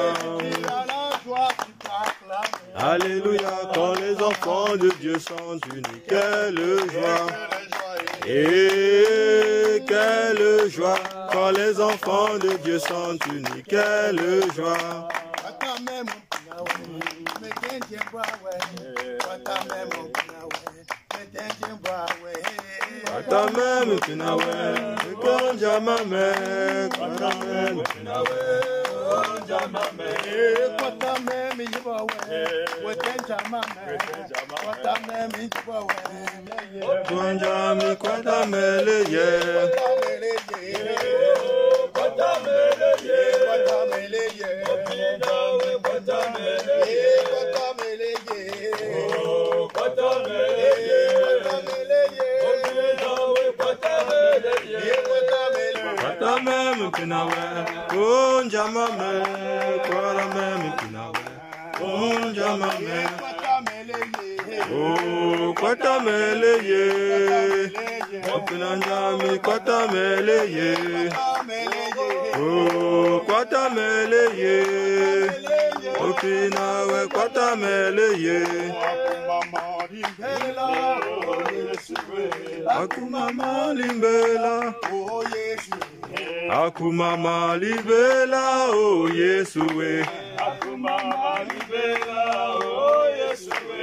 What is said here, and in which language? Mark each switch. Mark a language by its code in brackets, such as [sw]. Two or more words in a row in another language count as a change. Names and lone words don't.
[fr] Alléluia, quand les enfants de Dieu sont unis, quelle joie. Et quelle joie, quand les enfants de Dieu sont unis, quelle joie. [ln] Kwatamem kinawe, konja mame, kwatamem kinawe, konja mame, kwatamem yibawe, wetenja mame, kwatamem yibawe, konja mi kwatamele ye, kwatamele ye, kwatamele ye, kwatamele ye, kwatamele ye, kwatamele ye, kwatamele ye. Kwatamem kinawe, konja mame, kwatamem kinawe, konja mame, oh kwatamele ye, Okunanyami kwatameleye. Oh, kwatameleye. Okinawe kwatameleye. Akumama limbela. Akumama libela, oh Yesue. Akumama libela, oh Yesue.